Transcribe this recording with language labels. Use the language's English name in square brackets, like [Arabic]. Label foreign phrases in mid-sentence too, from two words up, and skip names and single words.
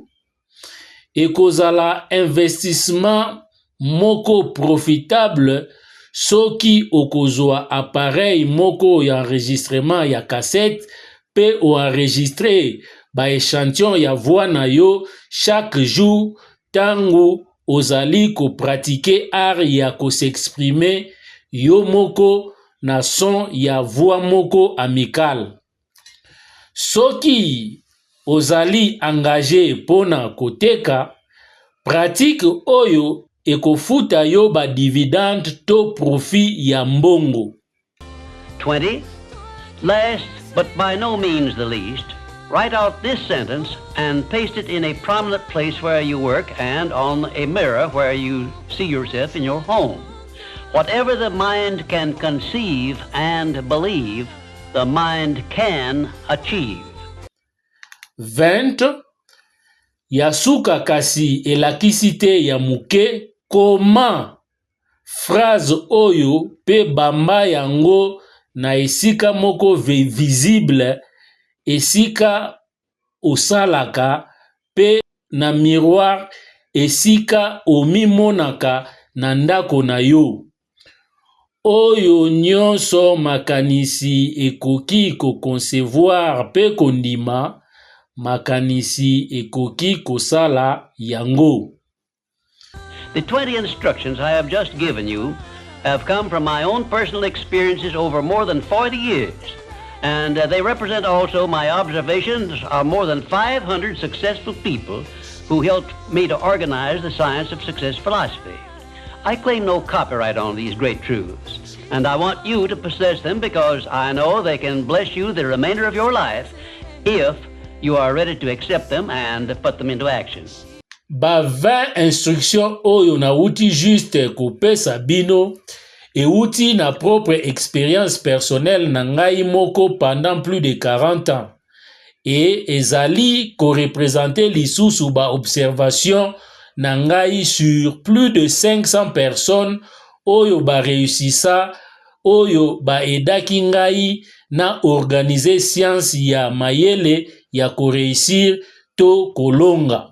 [Lingala] Ekozala investissement moko profitable soki okozwa appareil moko ya enregistrement ya cassette pe o enregistre ba échantillon ya voix na yo [French] chaque jour [Lingala] tango ozali ko pratiquer art ya ko s'exprimer yo moko na son ya voix moko amical. Soki ozali engagé pona koteka, pratique oyo ekofuta yo ba dividende to profit ya mbongo. 20. [English] Last, but by no means the least, write out this sentence and paste it in a prominent place where you work and on a mirror where you see yourself in your home. Whatever the mind can conceive and believe, the mind can achieve. 20. [Lingala] Yasuka kasi elakisi te ya muke koma phrase oyo pe bamba yango na esika moko visible, esika osalaka, pe na miroir esika omimonaka na ndako na yo. Oyo nyonso makanisi ekoki koconcevoir pe kondima, makanisi ekoki kosala yango. [English] The 20 instructions I have just given you have come from my own personal experiences over more than 40 years, and they represent also my observations of more than 500 successful people who helped me to organize the Science of Success philosophy. I claim no copyright on these great truths, and I want you to possess them because I know they can bless you the remainder of your life if you are ready to accept them and put them into action. [Lingala] Ba 20 instructions oyo na uti juste kopesa bino e uti na [French] propre expérience personnelle [Lingala] na ngai moko [French] pendant plus de 40 ans. [Lingala] Et ezali ko représenter lisusu ba observation na ngai [French] sur plus de 500 personnes [Lingala] oyo ba réussissa, oyo ba edaki ngai na organiser science ya mayele ya ko réussir to kolonga.